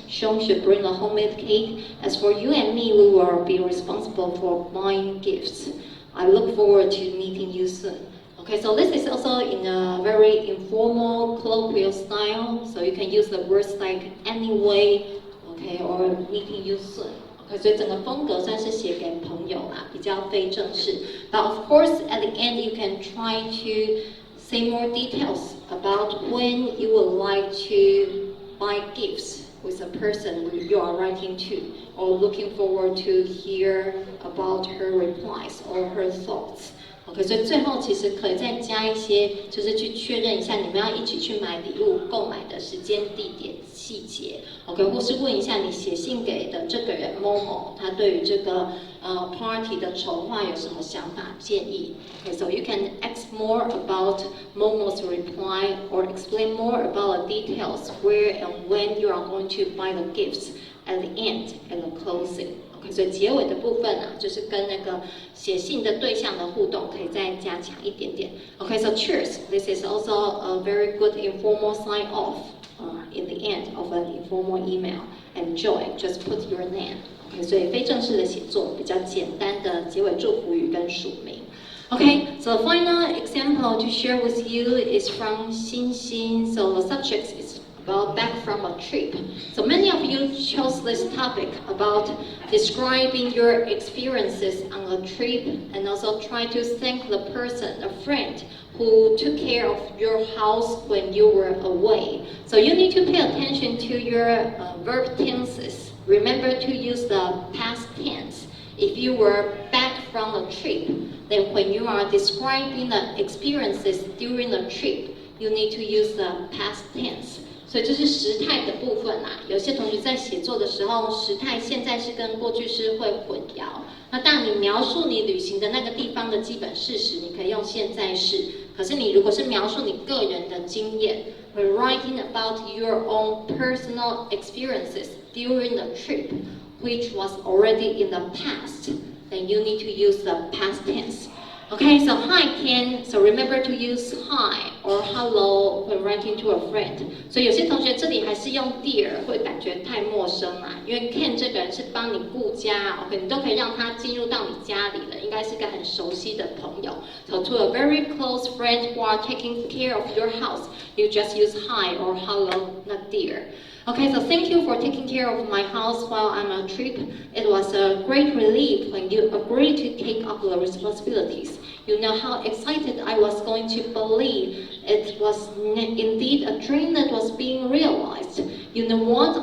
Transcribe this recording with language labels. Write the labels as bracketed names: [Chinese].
[English] Sean should bring a homemade cake. As for you and me, we will be responsible for buying gifts. I look forward to meeting you soon. Okay, so this is also in a very informal, colloquial style. So you can use the words like anyway, okay, or meeting you soon. [Chinese] Okay, 所以整个风格算是写给朋友啦，比较非正式。 [English] But of course, at the end, you can try to say more details about when you would like to buy gifts with a person you are writing to, or looking forward to hear about her replies or her thoughts. [Chinese] OK， 所以最后其实可以再加一些，就是去确认一下你们要一起去买礼物购买的时间、地点、细节。 OK， 或是问一下你写信给的这个人某某，他对于这个party 的筹划有什么想法、建议。 [English] Okay, so you can ask more about Momo's reply or explain more about the details where and when you are going to buy the gifts at the end and the closing. [Chinese] Okay, 所以结尾的部分啊，就是跟那个写信的对象的互动可以再加强一点点。 [English] Okay, so cheers. This is also a very good informal sign off in the end of an informal email. Enjoy. Just put your name. [Chinese] Okay, 所以非正式的写作比较简单的结尾祝福语跟署名。 [English] Okay, so the final example to share with you is from Xin Xin. So the subject is about back from a trip. So many of you chose this topic about describing your experiences on a trip and also try to thank the person, a friend, who took care of your house when you were away. So you need to pay attention to your verb tenses. Remember to use the past tense. If you were back from a trip, then when you are describing the experiences during the trip, you need to use the past tense. [Chinese] 所以这是时态的部分啦。有些同学在写作的时候，时态现在式跟过去式会混淆。那当你描述你旅行的那个地方的基本事实，你可以用现在式。可是你如果是描述你个人的经验 [English] ，when writing about your own personal experiences during the trip, which was already in the past, then you need to use the past tense. Okay, so hi Ken. So remember to use hi or or hello when writing to a friend。 [Chinese] 所以有些同学这里还是用 dear 会感觉太陌生啦，因为 Ken 这个人是帮你顾家 ，OK， 你都可以让他进入到你家里了，应该是个很熟悉的朋友。 [English] So to a very close friend who are taking care of your house, you just use hi or hello, not dear. Okay, so thank you for taking care of my house while I'm on a trip. It was a great relief when you agreed to take up the responsibilities. You know how excited I was going to believe it was indeed a dream that was being realized. You know what?